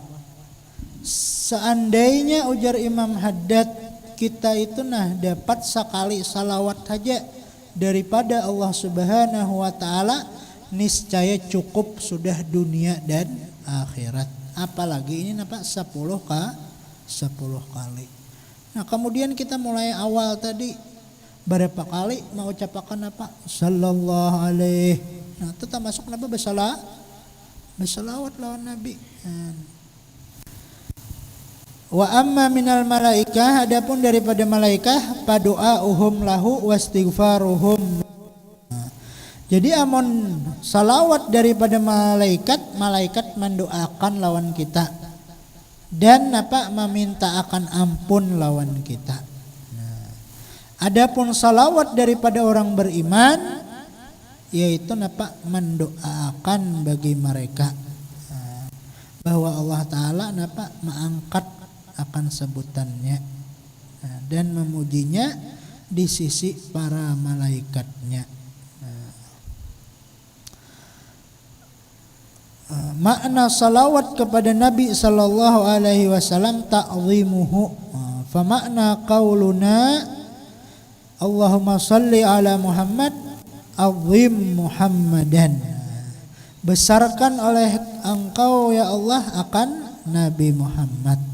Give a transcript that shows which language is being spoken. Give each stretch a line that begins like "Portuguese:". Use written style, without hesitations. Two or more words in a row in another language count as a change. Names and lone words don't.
Indonesian: Seandainya ujar Imam Haddad, kita itu dapat sekali salawat saja daripada Allah
Arabic: سبحانه وتعالى,
Indonesian: niscaya cukup sudah dunia dan akhirat. Apalagi ini 10 kali. Nah, kemudian kita mulai awal tadi, berapa kali mau ucapkan apa?
Arabic: صلى الله عليه.
Indonesian: Nah, itu termasuk apa?
Banjar: Bersalawat lawan Nabi.
Arabic: وأما من الملائكة,
Indonesian: adapun daripada malaikat,
Arabic: فدعاؤهم له واستغفارهم.
Banjar: Jadi amun salawat daripada malaikat mendoakan lawan kita dan meminta akan ampun lawan kita.
Indonesian: Adapun salawat daripada orang beriman, yaitu mendoakan bagi mereka.
Banjar: bahwa Allah Ta'ala napa mengangkat akan sebutannya dan memujinya di sisi para malaikatnya.
Indonesian: Makna salawat kepada Nabi
Arabic: صلى الله عليه وسلم تعظيمه. فمعنى قولنا اللهم صل على محمد عظم محمدا.
Indonesian: Besarkan oleh Engkau ya Allah akan Nabi Muhammad.